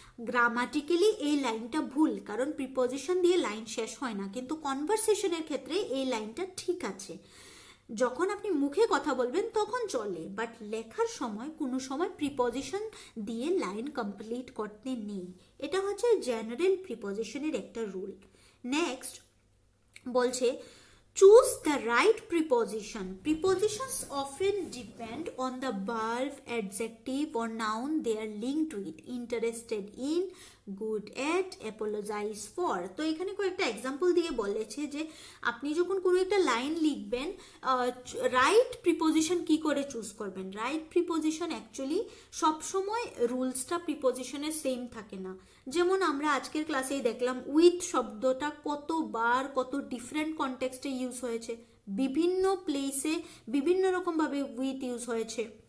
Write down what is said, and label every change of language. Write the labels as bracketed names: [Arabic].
[Bangla] Grammatically এই লাইনটা ভুল, কারণ প্রিপজিশন দিয়ে লাইন শেষ হয় না, কিন্তু কনভারসেশনের ক্ষেত্রে এই লাইনটা ঠিক আছে। যখন আপনি মুখে কথা বলবেন তখন চলে, বাট লেখার সময় কোনো সময় প্রিপজিশন দিয়ে লাইন কমপ্লিট করতে নেই। এটা হচ্ছে জেনারেল প্রিপজিশনের একটা রুল। নেক্সট বলছে, [English] choose the right preposition. Prepositions often depend on the verb, adjective or noun they are linked to it. Interested in, good at, apologize for. [Bangla] তো এখানে কয়েকটা এক্সাম্পল দিয়ে বলেছে যে আপনি যখন কোনো একটা লাইন লিখবেন, রাইট প্রিপোজিশন কি করে চুজ করবেন। রাইট প্রিপোজিশন অ্যাকচুয়ালি সবসময় রুলসটা প্রিপোজিশনের সেম থাকে না। যেমন আমরা আজকের ক্লাসেই দেখলাম উইথ শব্দটা কতবার কত ডিফারেন্ট কনটেক্সটে ইউজ হয়েছে, বিভিন্ন প্লেসে বিভিন্ন রকমভাবে উইথ ইউজ হয়েছে।